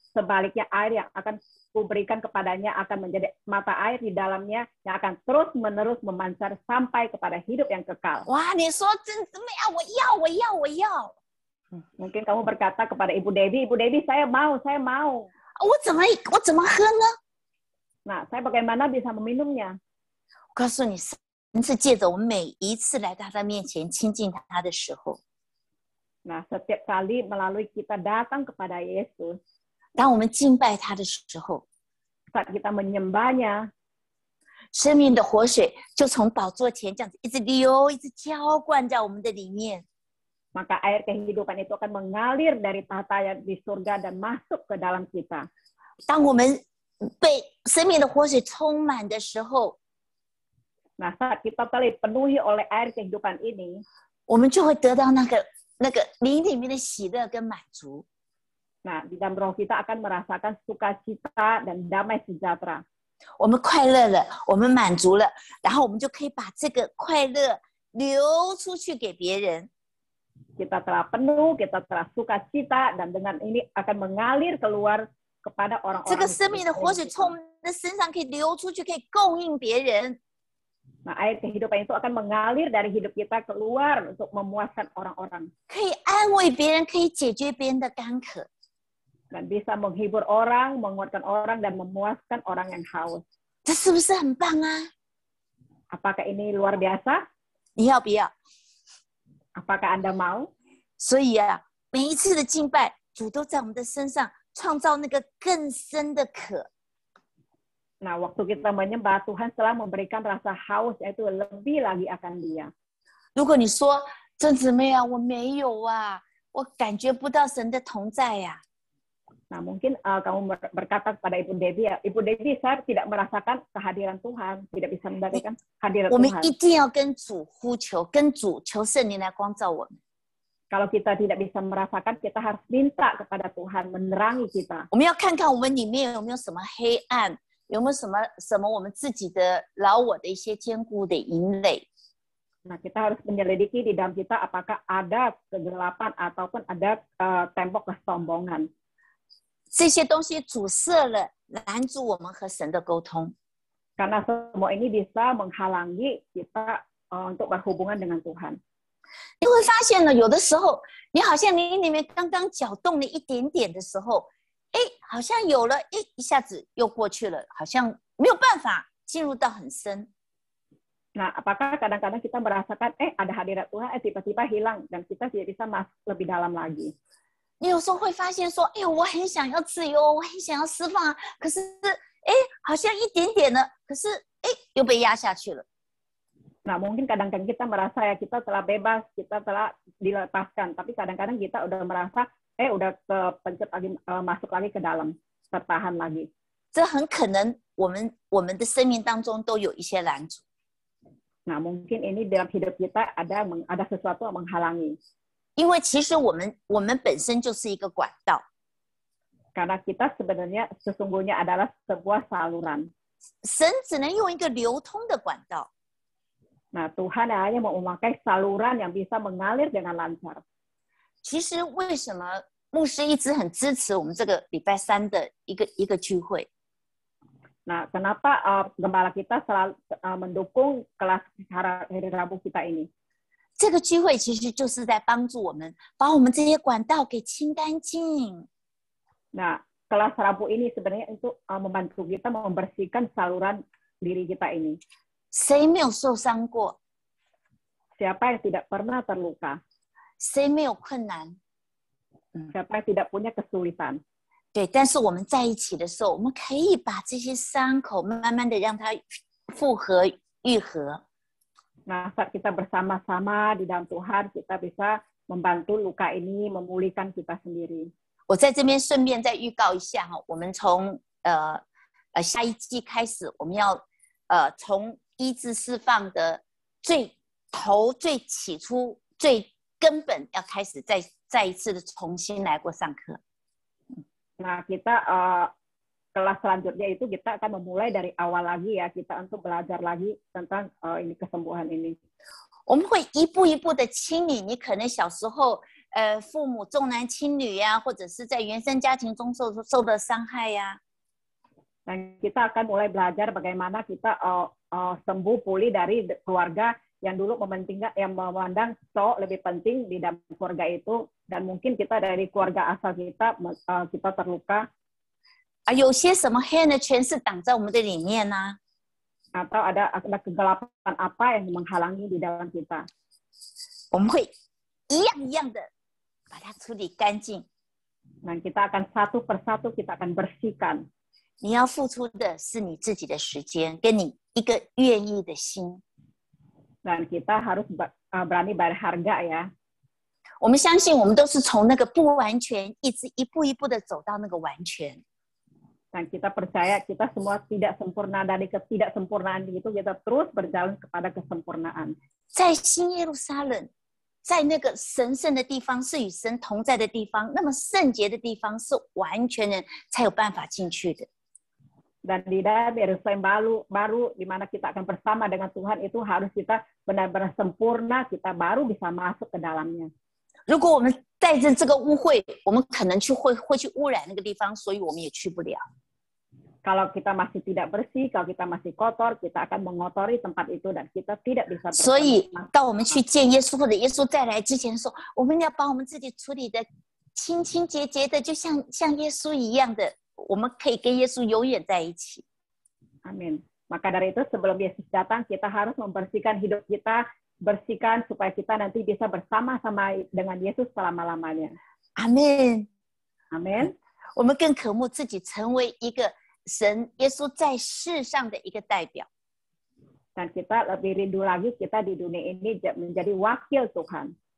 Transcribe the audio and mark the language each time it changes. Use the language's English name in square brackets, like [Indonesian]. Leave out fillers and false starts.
[Indonesian] Sebaliknya air yang akan kuberikan kepadanya akan menjadi mata air di dalamnya yang akan terus-menerus memancar sampai kepada hidup yang kekal. [Chinese] 哇，你说真怎么样？我要！ [Indonesian] Mungkin kamu berkata kepada Ibu Debbie, saya mau. [Chinese] 我怎么喝呢？ [Indonesian] Nah, saya bagaimana bisa meminumnya? [Chinese] 我告诉你，神是借着我们每一次来到他面前亲近他的时候， [Indonesian] Nah, setiap kali melalui kita datang kepada Yesus, [Chinese] 当我们敬拜他的时候， [Indonesian] saat kita menyembahnya, [Chinese] 生命的活水就从宝座前这样子一直流，一直浇灌在我们的里面。 [Indonesian] maka air kehidupan itu akan mengalir dari tahta yang di surga dan masuk ke dalam kita. [Chinese] 当我们被生命的活水充满的时候， [Indonesian] Nah, saat kita telah dipenuhi oleh air kehidupan ini, [Chinese] 我们就会得到那个灵里面的喜乐跟满足。 [Indonesian] nah, di dalam roh kita akan merasakan sukacita dan damai sejahtera. [Chinese] 我们快乐了，我们满足了，然后我们就可以把这个快乐流出去给别人。 [Indonesian] Kita telah penuh, kita telah sukacita, dan dengan ini akan mengalir keluar kepada [Chinese] 这 [Indonesian] orang-orang [Chinese] 个生命的活水从我们的身上可以流出去，可以供应别人。 [Indonesian] Nah, air kehidupan itu akan mengalir dari hidup kita keluar untuk memuaskan orang-orang. [Chinese] 可以安慰别人，可以解决别人的干渴。 [Indonesian] Dan bisa menghibur orang, menguatkan orang, dan memuaskan orang yang haus. [Chinese] 这是不是很棒啊？ [Indonesian] Apakah ini luar biasa? [Chinese] 你要不要？ [Indonesian] Apakah Anda mau? [Chinese] 所以啊，每一次的敬拜，主都在我们的身上创造那个更深的渴。 [Indonesian] Nah, waktu kita menyembah, Tuhan telah memberikan rasa haus, yaitu lebih lagi akan Dia. [Chinese] 如果你说真姊妹啊，我没有啊，我感觉不到神的同在呀、 [Indonesian] Nah, mungkin kamu berkata kepada Ibu Debbie, ya, Ibu Debbie, saya tidak merasakan kehadiran Tuhan, tidak bisa mendapatkan kehadiran [Chinese] 我们 [Indonesian] Tuhan. [Chinese] 一定要跟主呼求，跟主求圣灵来光照我们。 [Indonesian] Kalau kita tidak bisa merasakan, kita harus minta kepada Tuhan menerangi kita. [Chinese] 我们要看看我们里面有没有什么黑暗，有没有什么我们自己的老我的一些坚固的营垒。 [Indonesian] Nah, kita harus menyelidiki di dalam kita apakah ada kegelapan ataupun ada tembok kesombongan. [Chinese] 这些东西阻塞了，拦阻我们和神的沟通。 [Indonesian] Karena semua ini bisa menghalangi kita untuk berhubungan dengan Tuhan. [Chinese] 你会发现呢，有的时候你好像你里面刚刚搅动了一点点的时候，哎，好像有了，哎，一下子又过去了，好像没有办法进入到很深。 [Indonesian] Nah, apakah kadang-kadang kita merasakan, ada hadirat Tuhan, tiba-tiba hilang, dan kita tidak bisa masuk lebih dalam lagi. [Chinese] 你有时候会发现说，哎，我很想要自由，我很想要释放，可是，哎，好像一点点的，可是，哎，又被压下去了。 [Indonesian] Nah, mungkin kadang-kadang kita merasa ya kita telah bebas, kita telah dilepaskan, tapi kadang-kadang kita udah merasa, udah kepencet lagi, masuk lagi ke dalam, tertahan lagi. [Chinese] 这很可能我们的生命当中都有一些拦阻。 [Indonesian] Nah, mungkin ini dalam hidup kita ada sesuatu yang menghalangi. [Chinese] 因为其实我们本身就是一个管道， [Indonesian] Karena kita sesungguhnya adalah sebuah saluran. [Chinese] 神只能用一个流通的管道。 [Indonesian] Nah, Tuhan hanya mau memakai saluran yang bisa mengalir dengan lancar. [Chinese] 其实为什么牧师一直很支持我们这个礼拜三的一个聚会？ [Indonesian] Nah, kenapa gembala kita selalu mendukung kelas hari Rabu kita ini? [Chinese] 这个聚会其实就是在帮助我们把我们这些管道给清干净。 [Indonesian] Nah, kelas Rabu ini sebenarnya untuk membantu kita membersihkan saluran diri kita ini. [Chinese] 谁没有受伤过？ [Indonesian] Siapa yang tidak pernah terluka? [Chinese] 谁没有困难？ [Indonesian] Siapa yang tidak punya kesulitan? [Chinese] 对，但是我们在一起的时候，我们可以把这些伤口慢慢的让它复合、愈合。 [Indonesian] Nah, saat kita bersama-sama di dalam Tuhan, kita bisa membantu luka ini memulihkan kita sendiri. [Chinese] 我在这边顺便再预告一下哈，我们从下一季开始，我们要从医治释放的最起初、最根本要开始再一次的重新来过上课。 [Indonesian] Nah, kita kelas selanjutnya itu kita akan memulai dari awal lagi ya, kita untuk belajar lagi tentang ini kesembuhan ini. [Chinese] 我们会一步一步的清理你可能小时候父母重男轻女呀，或者是在原生家庭中受的伤害呀。 [Indonesian] Dan kita akan mulai belajar bagaimana kita sembuh pulih dari keluarga yang dulu yang memandang cowok lebih penting di dalam keluarga itu, dan mungkin kita dari keluarga asal kita terluka. [Chinese] 有些什么黑暗的权势挡在我们的里面呢？ [Indonesian] Atau ada kegelapan apa yang menghalangi di dalam kita. [Chinese] 我们会一样一样的把它处理干净。 [Indonesian] Dan kita akan satu persatu kita akan bersihkan. [Chinese] 你要付出的是你自己的时间，跟你一个愿意的心。 [Indonesian] Dan kita harus berani bayar harga ya. [Chinese] 我们相信，我们都是从那个不完全，一直一步一步的走到那个完全。 [Indonesian] Dan kita percaya kita semua tidak sempurna, dari ketidaksempurnaan itu kita terus berjalan kepada kesempurnaan. [Chinese] 在新耶路撒冷，在那个神圣的地方，是与神同在的地方，那么圣洁的地方是完全人才有办法进去的。 [Indonesian] Dan di dalam Yerusalem baru di mana kita akan bersama dengan Tuhan itu harus kita benar-benar sempurna, kita baru bisa masuk ke dalamnya. [Chinese] 如果我们带着这个污秽，我们可能会去污染那个地方，所以我们也去不了。 [Indonesian] Kalau kita masih tidak bersih, kalau kita masih kotor, kita akan mengotori tempat itu dan kita tidak bisa. [Chinese] 所以，当我们去见耶稣或者耶稣再来之前的时候，我们要把我们自己处理的清清洁洁的，就像耶稣一样的。我们可以跟耶稣永远在一起。 [Indonesian] Amin. Maka dari itu sebelum Yesus datang, kita harus membersihkan hidup kita, bersihkan supaya kita nanti bisa bersama-sama dengan Yesus selama-lamanya. Amin. Amin. [Chinese] 我们更渴慕自己成为一个神耶稣在世上的一个代表。 [Indonesian] Dan kita lebih rindu lagi kita di dunia ini menjadi wakil Tuhan.